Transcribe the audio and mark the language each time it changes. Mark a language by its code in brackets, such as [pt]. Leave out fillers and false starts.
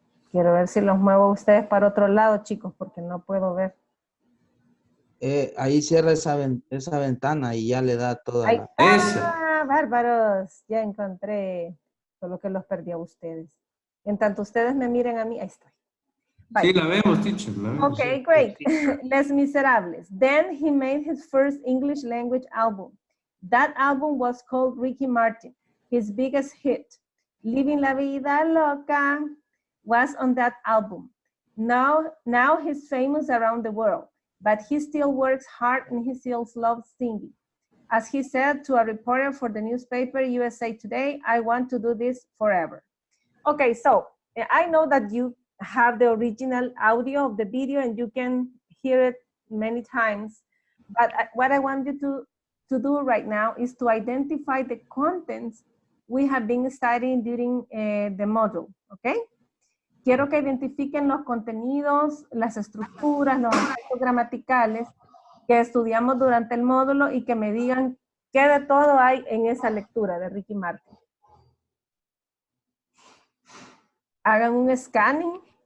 [es] Quiero ver si los muevo a ustedes para otro lado, chicos, porque no puedo ver. Ahí cierra esa ventana y ya le da toda Ahí. la... Esa. Bárbaros, ya encontré. Solo que los perdí a ustedes. En tanto ustedes me miren a mí, ahí estoy. Bye. Sí, la vemos, teacher. La vemos. [en] Okay, great. Les Miserables. Then he made his first English language album. That album was called Ricky Martin, his biggest hit. Living la Vida Loca was on that album. Now he's famous around the world, but he still works hard and he still loves singing. As he said to a reporter for the newspaper USA Today, I want to do this forever. Okay, so I know that you have the original audio of the video and you can hear it many times, but what I want you to do right now is to identify the contents we have been studying during the module, okay? [es] Quiero que identifiquen los contenidos, las estructuras, los aspectos gramaticales que estudiamos durante el módulo y que me digan qué de todo hay en esa lectura de Ricky Martin. Hagan un scanning.